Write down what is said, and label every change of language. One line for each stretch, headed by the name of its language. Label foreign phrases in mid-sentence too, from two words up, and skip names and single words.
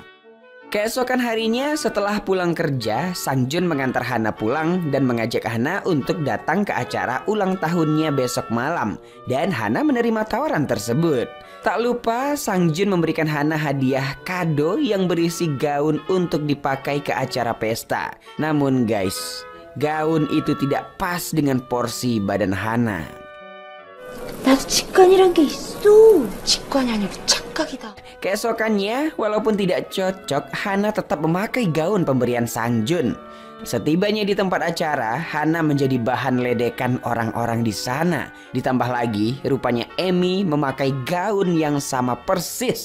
Indonesian: Keesokan harinya setelah pulang kerja, Sang Jun mengantar Hana pulang dan mengajak Hana untuk datang ke acara ulang tahunnya besok malam. Dan Hana menerima tawaran tersebut. Tak lupa Sang Jun memberikan Hana hadiah kado yang berisi gaun untuk dipakai ke acara pesta. Namun guys, gaun itu tidak pas dengan porsi badan Hana.
Korean: 나도 직관이란 게 있어. 직관이 아니고 착각이다.
Indonesian: Keesokannya, walaupun tidak cocok, Hana tetap memakai gaun pemberian Sang Jun. Setibanya di tempat acara, Hana menjadi bahan ledekan orang-orang di sana. Ditambah lagi, rupanya Emi memakai gaun yang sama persis.